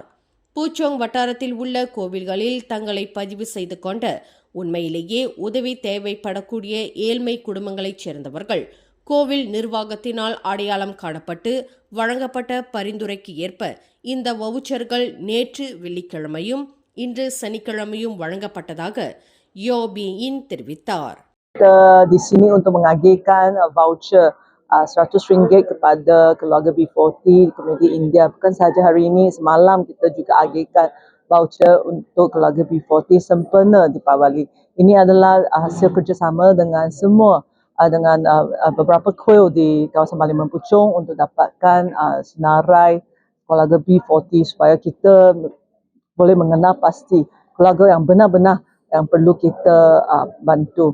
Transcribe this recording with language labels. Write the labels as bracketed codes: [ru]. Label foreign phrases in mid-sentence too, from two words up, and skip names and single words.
[ta] பூச்சோங் வட்டாரத்தில் உள்ள கோவில்களில் தங்களை பதிவு செய்து கொண்ட உண்மையிலேயே உதவி தேவைப்படக்கூடிய ஏழ்மை குடும்பங்களைச் சேர்ந்தவர்கள் கோவில் நிர்வாகத்தினால் அடையாளம் காணப்பட்டு வழங்கப்பட்ட பரிந்துரைக்கு ஏற்ப இந்த வவுச்சர்கள் நேற்று வெள்ளிக்கிழமையும் இன்று சனிக்கிழமையும் வழங்கப்பட்டதாக யோ பி இன் தெரிவித்தார். [ms] Di sini untuk mengagihkan voucher RM100 kepada keluarga B40 komuniti India. Bukan sahaja hari ini, semalam kita juga agihkan voucher untuk keluarga B40 sempena Deepavali. Ini adalah hasil kerjasama dengan semua dengan beberapa kuil di kawasan Parlimen Puchong untuk dapatkan senarai keluarga B40 supaya kita boleh mengenal pasti keluarga yang benar-benar yang perlu kita bantu.